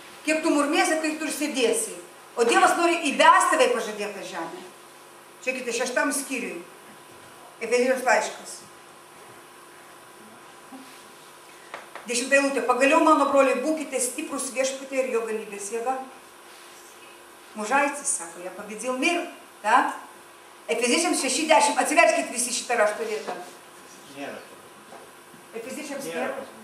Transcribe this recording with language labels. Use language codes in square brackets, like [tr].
[lt] Kiek tu murmėsi, tai tu ir sėdėsi. O Dievas nori įvesti tave į pažadėtą žemę. Žiūrėkite, 6 skyriui. Efeziečiams laiškas. 10 eilutė. Pagaliau, mano broliai, būkite stiprus viešpatyje ir jo galybės jėga. Mužaitis, sako, [ru] я победил мир. [lt] Так? Efeziečiams 6:10. Atsiverskit visi šitą rašto vietą. Efeziečiams nėra.